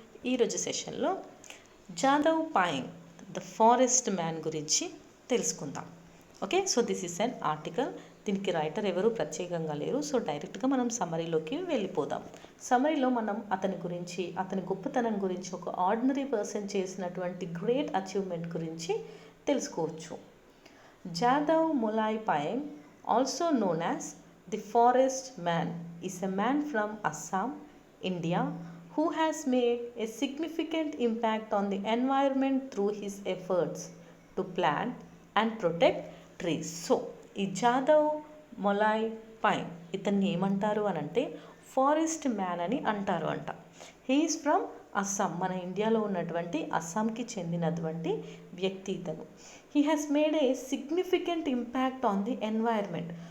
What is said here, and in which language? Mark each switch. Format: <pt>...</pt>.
<te>ఈరోజు సెషన్లో Jadhav పాయింగ్ the forest man గురించి తెలుసుకుందాం.</te> <en>Okay, so this is an article.</en> <te>దీనికి రైటర్ ఎవరు ప్రత్యేకంగా లేరు. సో డైరెక్ట్గా మనం సమ్మరీలోకి వెళ్ళిపోదాం. సమ్మరీలో మనం అతని గురించి, అతని గొప్పతనం గురించి, ఒక ఆర్డినరీ పర్సన్ చేసినటువంటి గ్రేట్ అచీవ్మెంట్ గురించి తెలుసుకోవచ్చు.</te> <en>Jadav Molai Payeng, also known as the Forest Man, is a man from Assam, India, who has made a significant impact on the environment through his efforts to plant and protect trees.</en> <te>So, ఈ Jadhav మొలాయ్ pine ఇతన్ని ఏమంటారు అని అంటే forest man అని అంటారు అంట.</te> <en>he is from Assam,</en> <te>మన ఇండియాలో ఉన్నటువంటి అస్సాంకి చెందినటువంటి వ్యక్తి ఇతను.</te> <en>He has made a significant impact on the environment.</en>